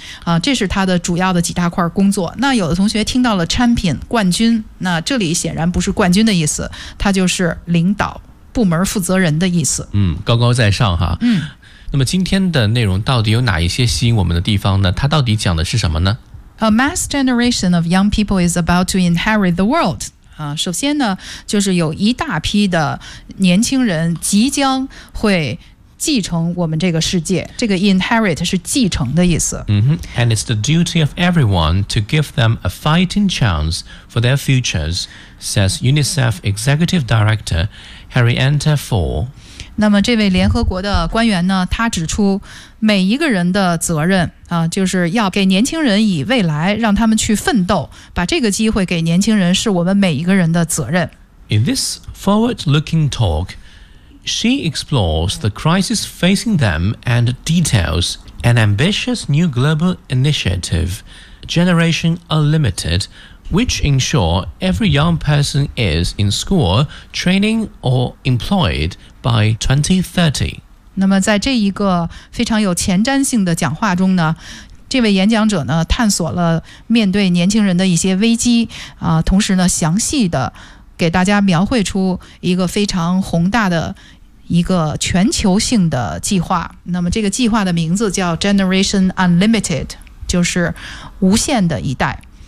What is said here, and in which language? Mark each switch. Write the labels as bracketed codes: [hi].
[zh] 啊，这是他的主要的几大块工作。那有的同学听到了 champion 冠军，那这里显然不是冠军的意思，他就是领导部门负责人的意思。嗯，高高在上哈。嗯，那么今天的内容到底有哪一些吸引我们的地方呢？他到底讲的是什么呢 [en] ？A mass generation of young people is about to inherit the world。 [zh] 啊，首先呢，就是有一大批的年轻人即将会继承我们这个世界，这个 inherit 是继承的意思。 [en] And it's the duty of everyone to give them a fighting chance for their futures, says UNICEF Executive Director Harriet Ford. [zh] 那么这位联合国的官员呢，他指出每一个人的责任、就是要给年轻人以未来，让他们去奋斗，把这个机会给年轻人是我们每一个人的责任。 [en] In this forward-looking talkShe explores the crisis facing them and details an ambitious new global initiative, Generation Unlimited, which ensures every young person is in school, training, or employed by 2030. [zh] 那么在这一个非常有前瞻性的讲话中呢，这位演讲者呢探索了面对年轻人的一些危机、同时呢详细的给大家描绘出一个非常宏大的一个全球性的计划，那么这个计划的名字叫 Generation Unlimited， 就是无限的一代。